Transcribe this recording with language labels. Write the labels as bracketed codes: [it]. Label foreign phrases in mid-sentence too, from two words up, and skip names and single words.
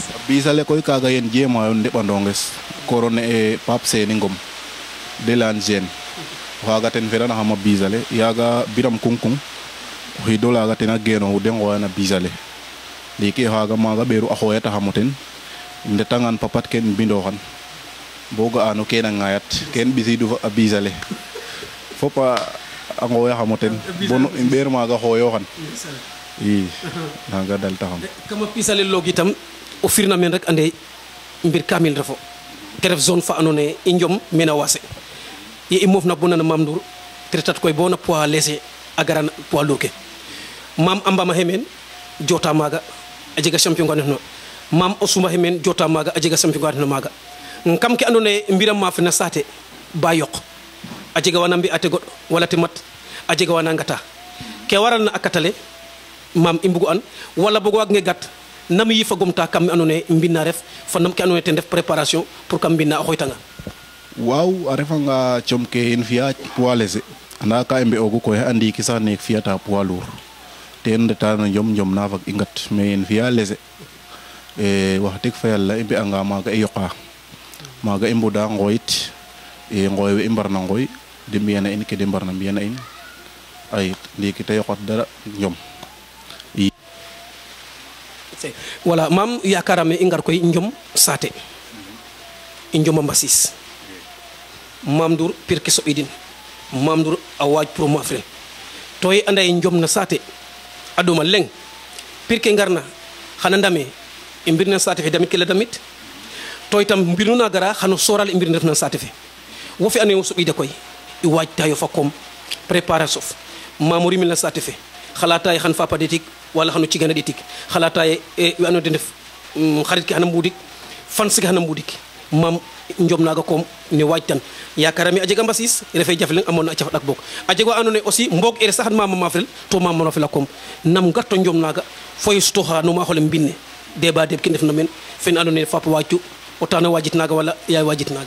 [srr] a Bisale koy kaaga yen jeemayo ndeɓandonges korone e Pape Seni Ngom de lan Gene o xaaga ten feranaxam a Bisale yaaga Biram Kungkung o xiido laaga ten a geenooxu de ngooyan a Bisale ndiiki o xaaga maaga ɓeeru a xooyataxam o ten ndetangan papat ken mbindooxan bo ga'ano kene a ŋayat ken ɓisiidu a bisale fop a ngooyaxam o ten bo i ɓeer maaga xooyooxan i naaga daltaxam kama pisale loog itam o firna meen rek ande mbir kamil refo te ref zone fa andoona yee i njom meen a waase ye i moofna bo nana Mame Ndour te retat koy bo na [fr] poids léger [srr] a gara [fr] poids lourd [srr] ke Mame a mbama xe meen jota maaga a jega champion ka ndefna Mame o suma xe meen jota maaga a jega champion ka ndefna maaga kam ke andoona yee mbiram maaf na saate ba yoq a jega wana mbi'a te goɗ wala te mat a jega wana ngata ke waralna a katale Mame i mbugu an wala boog waag nge gat nam yifagum ta kam me andoona yee mbina ref fa nam ke andoona yee ten ref [fr] préparation pour [srr] kam mbina a xooytanga waaw a refanga com ke in fi'a [fr] poids léger [srr] anda ka i mbe'oogu koy a ndiiki sax neek fi'ata poids lourd ten ndeta no njom na fag i ngat mais in fi'a léger wax deg fa yàlla i mbe'anga maaga i yoqa maaga i mbuda ngooyit ngooy we i mbarna ngooy de mbi'ana in ke de mbarna mbi'ana in ay ndiiki te yoqat dara njom voilà Mame yakarame i ngar koy njom saate i njoma mbasis Mame Ndour pir ke soɓidin Mame Ndour a waaj pour mafrel to ye anda ye njom na saate a ɗoma leŋ pir ke ngarna xana ndame i mbir na saate fe damit ke la damit to itam mbir nu na gara xano soral i mbir ne ref na saate fe wo fe ando naye wo soɓida koy i waaj tayo fa koom préparer sof Mame o rimel na saate fe xalata ye xan fapa ɗetik wala xano cigana ɗetik xalata ye we ando naye den ndef xarit ke xana mbudik fans ke xana mbudik Mame njom naga koom ne waajtan yakarame a jega mbasis refe jaf leŋ a moon na a cafa ɗak boog a jeg wa ando naye aussi mboog ere sax Mame a mafrel to Mame a fela koom nam garto njom naga fo i sutoxa no maaxole mbine débat deɓ ke ndefna meen fen ando naye fapa waaju o tano waajit naga wala yaay waajit naga